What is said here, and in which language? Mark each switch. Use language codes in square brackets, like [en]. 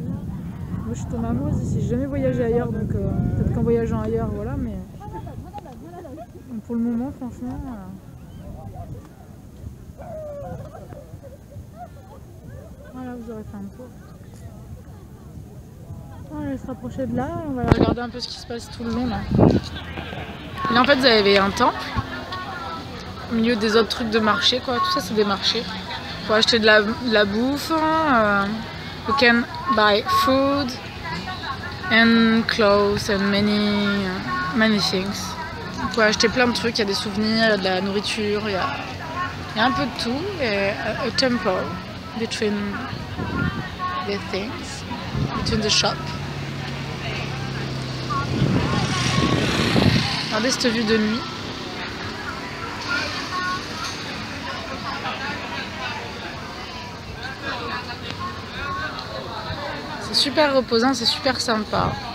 [fr] Moi je suis tombée amoureuse ici, j'ai jamais voyagé ailleurs donc peut-être qu'en voyageant ailleurs voilà mais donc, pour le moment franchement voilà vous aurez fait un tour. On va se rapprocher de là et on va regarder un peu ce qui se passe tout le long là. Là en fait vous avez un temple au milieu des autres trucs de marché quoi, tout ça c'est des marchés. Pour acheter de la bouffe. [en] You can buy food and clothes and many things. [fr] Vous pouvez acheter plein de trucs, il y a des souvenirs, il y a de la nourriture, il y a un peu de tout. [en] Et a temple between the things, between the shop. [fr] Regardez cette vue de nuit. Super reposant, c'est super sympa.